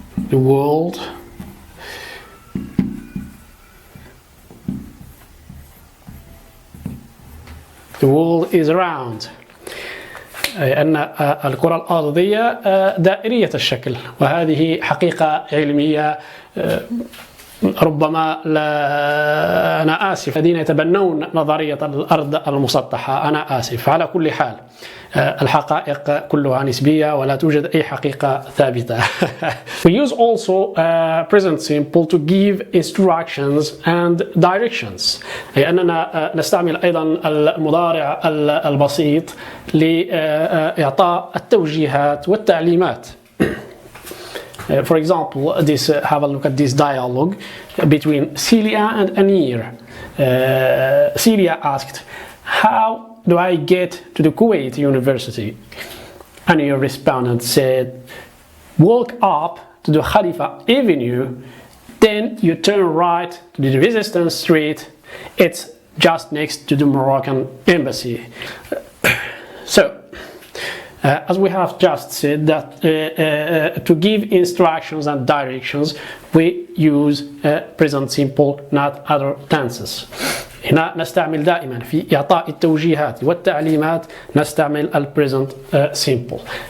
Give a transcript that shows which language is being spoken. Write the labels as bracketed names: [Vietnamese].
[English] The world is round، [Arabic] أي أن الكرة الأرضية دائرية الشكل، وهذه حقيقة علمية. ربما أنا آسف الذين يتبنون نظرية الأرض المسطحة، أنا آسف. على كل حال الحقائق كلها نسبية ولا توجد أي حقيقة ثابتة. [English] We use also present simple to give instructions and directions، [Arabic] أي أننا نستعمل أيضا المضارع البسيط لإعطاء التوجيهات والتعليمات. [English] For example, have a look at this dialogue between Celia and Anir. Celia asked, "How do I get to the Kuwait University?" Anir responded, said, "Walk up to the Khalifa Avenue, then you turn right to the Resistance Street. It's just next to the Moroccan embassy." As we have just said, that to give instructions and directions we use present simple, not other tenses. [Arabic] هنا نستعمل دائما في إعطاء التوجيهات والتعليمات نستعمل present simple.